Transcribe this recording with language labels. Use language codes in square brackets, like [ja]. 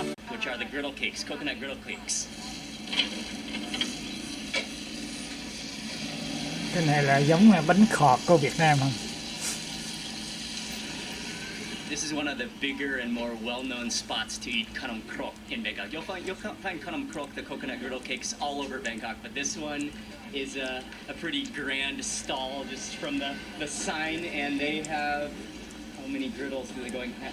[en] Which are the griddle cakes, coconut griddle cakes. [vi] Cái này là giống bánh khọt của Việt Nam không? [en] This is one of the bigger and more well-known spots to eat kanam krok in Bangkok. You'll find kanam krok, the coconut griddle cakes, all over Bangkok, but this one is a pretty grand stall just from the sign, and they have, how many griddles do they going?